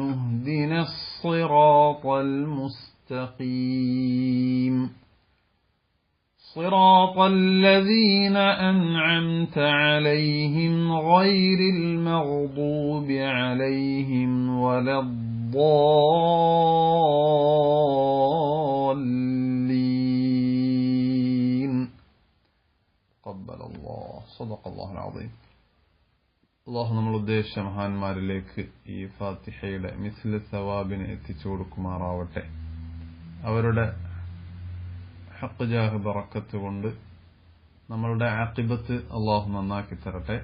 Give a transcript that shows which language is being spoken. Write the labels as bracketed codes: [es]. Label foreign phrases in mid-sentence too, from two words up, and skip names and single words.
[ar] اهدنا الصراط المستقيم صراط الذين أنعمت عليهم غير المغضوب عليهم ولا الضالين. قبل الله صدق الله العظيم. [ml] അള്ളാഹു നമ്മൾ ഉദ്ദേശിച്ച മഹാന്മാരിലേക്ക് ഈ ഫാത്തിഹയുടെ മിസ്ല സവാബിനെ എത്തിച്ചു കൊടുക്കുമാറാവട്ടെ. അവരുടെ ഹഖ് ജാഹ് ബറക്കത്ത് കൊണ്ട് നമ്മളുടെ ആഖിബത്ത് അള്ളാഹു നന്നാക്കി തരട്ടെ.